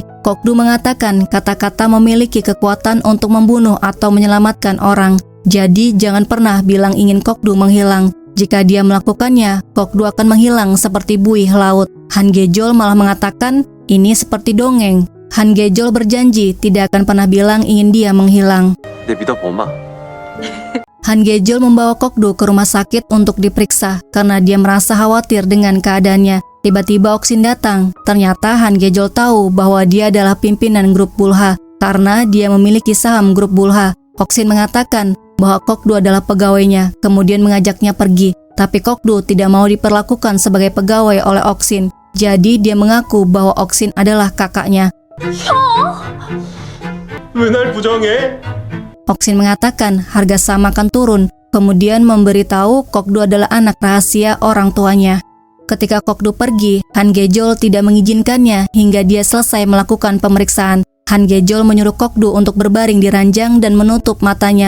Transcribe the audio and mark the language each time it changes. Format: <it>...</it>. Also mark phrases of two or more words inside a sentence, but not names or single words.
<id>Kok-do mengatakan kata-kata memiliki kekuatan untuk membunuh atau menyelamatkan orang. Jadi jangan pernah bilang ingin Kok-do menghilang. Jika dia melakukannya, Kok-do akan menghilang seperti buih laut. Han Ge-jol malah mengatakan ini seperti dongeng. Han Ge-jol berjanji tidak akan pernah bilang ingin dia menghilang.</id> <ko>내 믿어보마.</ko> <id>Han Ge-jol membawa Kok-do ke rumah sakit untuk diperiksa karena dia merasa khawatir dengan keadaannya. Tiba-tiba Oksin datang. Ternyata Han Ge-jol tahu bahwa dia adalah pimpinan grup Bulha karena dia memiliki saham grup Bulha. Oksin mengatakan bahwa Kok-do adalah pegawainya, kemudian mengajaknya pergi. Tapi Kok-do tidak mau diperlakukan sebagai pegawai oleh Oksin. Jadi dia mengaku bahwa Oksin adalah kakaknya.</id> <ko>왜 날 부정해?</ko> <id>Oksin mengatakan harga saham akan turun, kemudian memberitahu Kok-do adalah anak rahasia orang tuanya. Ketika Kok-do pergi, Han Ge-jol tidak mengizinkannya hingga dia selesai melakukan pemeriksaan. Han Ge-jol menyuruh Kok-do untuk berbaring di ranjang dan menutup matanya.</id>